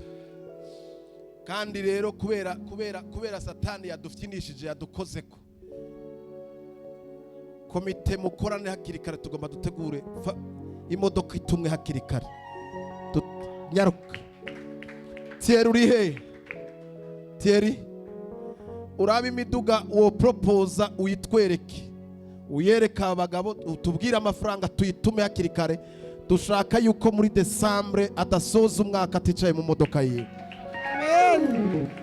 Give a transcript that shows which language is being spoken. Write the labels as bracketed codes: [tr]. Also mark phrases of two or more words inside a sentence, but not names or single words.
[rn] Kandi rero kubera Satani yadufyinishije, yadukozeko, komite mukorane hakiri kare, tugomba dutegure imodoka itumwe hakiri kare. Nyaruka. Thierry uri he? Thierry, uraba imiduga uwo proposa uyitwereke, uyereka abagabo, utubwire amafaranga tuyitume hakiri kare. Dushaka yuko muri Desembre adasoza umwaka aticaye mu modoka yiwe. Amen.